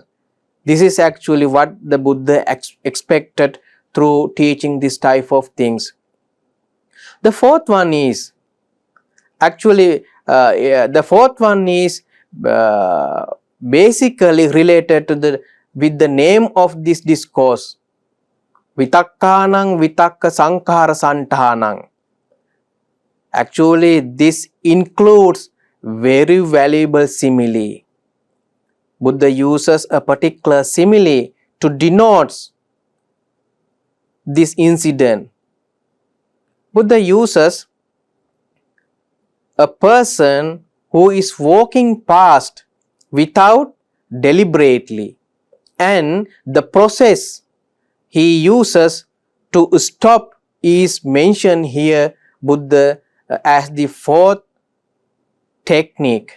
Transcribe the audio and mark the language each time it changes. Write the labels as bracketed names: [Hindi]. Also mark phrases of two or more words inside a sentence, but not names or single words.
[English] This is actually what the Buddha expected through teaching this type of things. The fourth one is actually basically related to with the name of this discourse. [Pali] Vitakkanang vitakka sankhara santanang. [English] Actually, this includes very valuable simile. Buddha uses a particular simile to denote this incident. Buddha uses a person who is walking past without deliberately, and the process he uses to stop is mentioned here Buddha as the fourth technique.